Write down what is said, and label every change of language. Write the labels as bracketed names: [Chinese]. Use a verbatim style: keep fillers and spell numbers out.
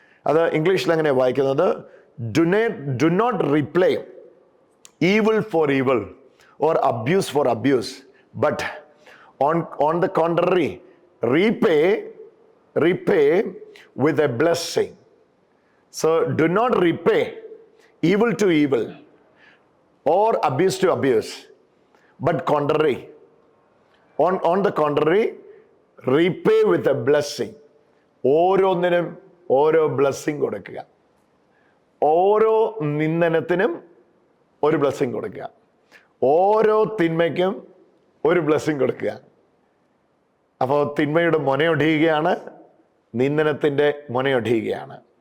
[Malayalam] അത് ഇംഗ്ലീഷിൽ അങ്ങനെ വായിക്കുന്നത്, [English] Do നേ do not repay evil for evil or abuse for abuse, but on on the contrary repay repay with a blessing. So do not repay evil to evil or abuse to abuse, but contrary on on the contrary repay with a blessing. [Malayalam] ഓരോന്നിനും ഓരോ blessing കൊടുക്കുക, ഓരോ നിന്ദനത്തിനും ഒരു blessing കൊടുക്കുക, ഓരോ തിന്മയ്ക്കും ഒരു blessing കൊടുക്കുക. അപ്പോൾ തിന്മയുടെ മുനയൊടിയുകയാണ്, നിന്ദനത്തിൻ്റെ മുനയൊടിയുകയാണ്.